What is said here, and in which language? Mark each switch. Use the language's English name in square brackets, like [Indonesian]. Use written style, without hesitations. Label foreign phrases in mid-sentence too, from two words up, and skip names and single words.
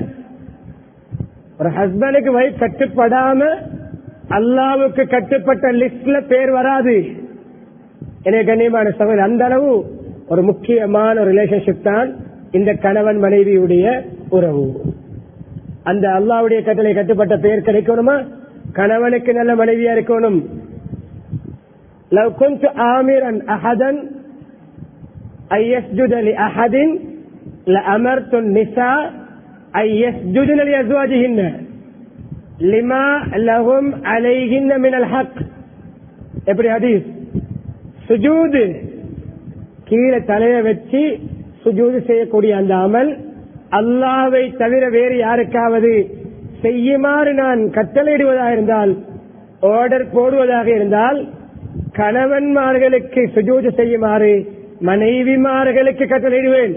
[Tamil] ஒரு ஹஸ்பண்டுக்கு வைஃப் கட்டுப்படாம அல்லாவுக்கு கட்டுப்பட்ட லிஸ்ட்ல பேர் வராது. எனவே கண்ணியமான சகோதரர், அந்த அளவு ஒரு முக்கியமான ஒரு ரிலேஷன்ஷிப் தான் இந்த கணவன் மனைவியுடைய உறவு. அந்த அல்லாவுடைய கட்டளை கட்டுப்பட்ட பேர் கிடைக்கணுமா? கணவனுக்கு நல்ல மனைவியா இருக்கணும். [Arabic] لو كنت آمرا أحدا أن يسجد لأحد لأمرت النساء أن يسجدن لأزواجهن لما لهم عليهن من الحق. [Tamil] எப்படி ஹதீஸ்? சுஜூது, கீழே தலையை வச்சு சுஜூது செய்யக்கூடிய அந்த அமல் அல்லாஹ்வை தவிர வேறு யாருக்காவது செய்யுமாறு நான் கட்டளையிடுவதாக இருந்தால், ஆர்டர் போடுவதாக இருந்தால், கணவன்மார்களுக்கு சுஜூது செய்யுமாறு மனைவிமார்களுக்கு கட்டளையிடுவேன்.